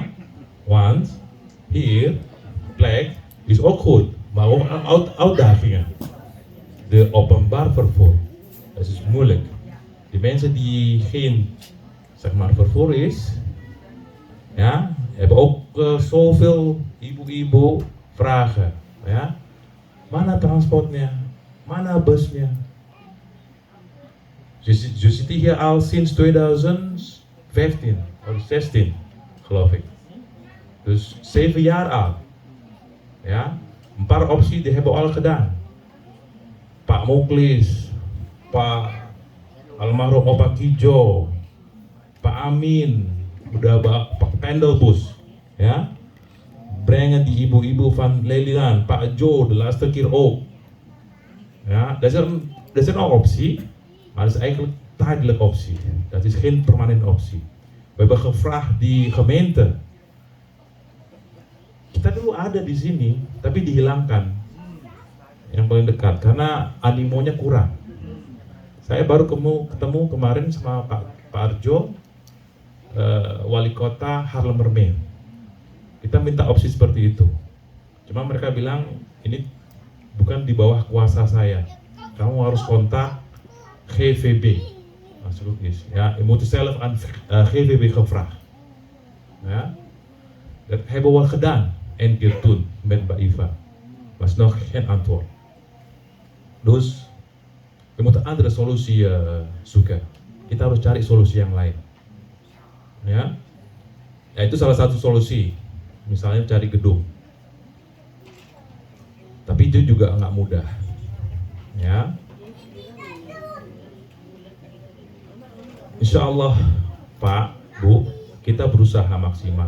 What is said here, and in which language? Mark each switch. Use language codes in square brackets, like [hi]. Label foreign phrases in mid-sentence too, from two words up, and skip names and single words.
[nl] Want hier, plek is ook goed, maar ook uitdagingen. De openbaar vervoer, dat is moeilijk. Die mensen die geen, zeg maar, vervoer is, ja, hebben ook zoveel ibu-ibu vragen. Ja? [id] Mana transportnya? Mana busnya? [nl] Je zit hier al sinds 2015 of 16, geloof ik. Dus 7 jaar al. Ja? Een paar opties die hebben we al gedaan. [id] Pak Muklis, Pak almarhum Opa Kijo, Pak Amin, udah Pak Pendelbus, ja? [nl] Brengen die ibu-ibu van Lelian, Pak Jo de laatste keer ook. Ja, dat is een optie, maar dat is eigenlijk tijdelijk optie. Dat is geen permanent optie. We hebben gevraagd die gemeente. [id] Kita dulu ada di sini, tapi dihilangkan yang paling dekat karena animonya kurang. Saya baru ketemu kemarin sama Pak Arjo, wali kota Haarlemmermeer. Kita minta opsi seperti itu. Cuma mereka bilang ini bukan di bawah kuasa saya. Kamu harus kontak GVB. [nl] Maksud is, ja, je moet zelf aan GVB gevraagd. Ja, dat hebben we gedaan. 1 keer toen met Mbak Iva. Was nog geen antwoord. Dus we moeten andere solusi zoeken. [id] Kita harus cari solusi yang lain. Ya, ya itu salah satu solusi. Misalnya cari gedung. Tapi itu juga nggak mudah. Ya. Insya Allah, Pak, Bu, kita berusaha maksimal.